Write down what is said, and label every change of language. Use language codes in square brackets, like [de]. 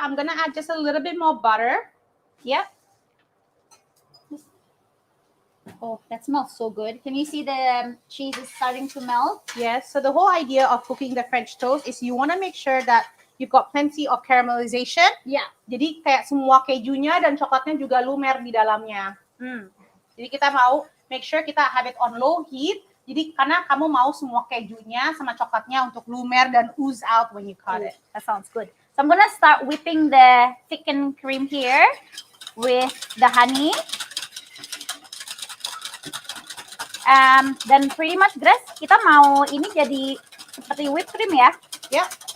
[en] I'm gonna add just a little bit more butter. Yeah. Oh, that smells so good. Can you see the cheese is starting to melt? Yes. So the whole idea of cooking the French toast is you want to make sure that you've got plenty of caramelization. Yeah. [id] Jadi kayak semua kejunya dan coklatnya juga lumer di dalamnya. Jadi kita mau [en] make sure [id] kita [en] have it on low heat. [id] Jadi karena kamu mau semua kejunya sama coklatnya untuk lumer dan [en] ooze out when you cut it. That sounds good. So I'm gonna start whipping the thickened cream here with the honey. [id] Dan [en] pretty much, [id] Grace, kita mau ini jadi seperti whipped cream ya. [en] Yeah.